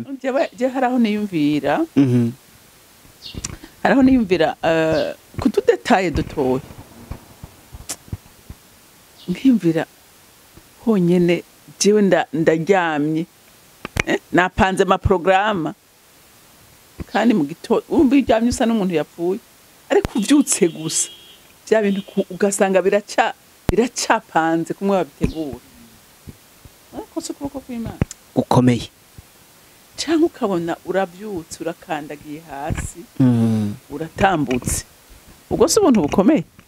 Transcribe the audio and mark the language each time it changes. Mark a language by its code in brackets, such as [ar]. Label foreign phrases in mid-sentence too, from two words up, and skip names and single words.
[rn] Je haraho niyumvira kutudetaye dutoye nkiyumvira honyene jewe ndaryamye napanze amaprograma kandi mu gitondo umva iryamye usa n'umuntu yapfuye ariko uvyutse gusa bya bintu ugasanga biracapanze kumwe babitegura ariko se ukuboko kw'Imana gukomeye cyangwa ukabona urabyutse urakandagiye hasi uratambutse ubwo se ubuntu bukomeye.